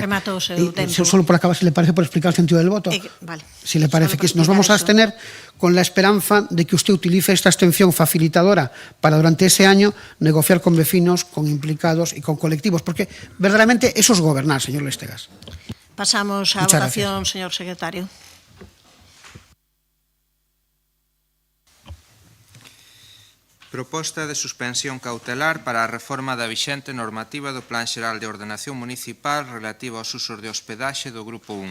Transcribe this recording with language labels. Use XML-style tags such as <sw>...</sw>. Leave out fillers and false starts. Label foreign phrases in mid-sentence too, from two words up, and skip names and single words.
<es>Solo por acabar, si le parece, por explicar el sentido del voto. Vale. Si le parece que nos vamos a abstener con la esperanza de que usted utilice esta abstención facilitadora para durante ese año negociar con vecinos, con implicados y con colectivos, porque verdaderamente eso es gobernar, señor Lestegás. Pasamos a votación, señor secretario.</es> <gl>Proposta de suspensión cautelar para a reforma da vixente normativa do Plan Xeral de Ordenación Municipal relativa aos usos de hospedaxe do Grupo 1.</gl>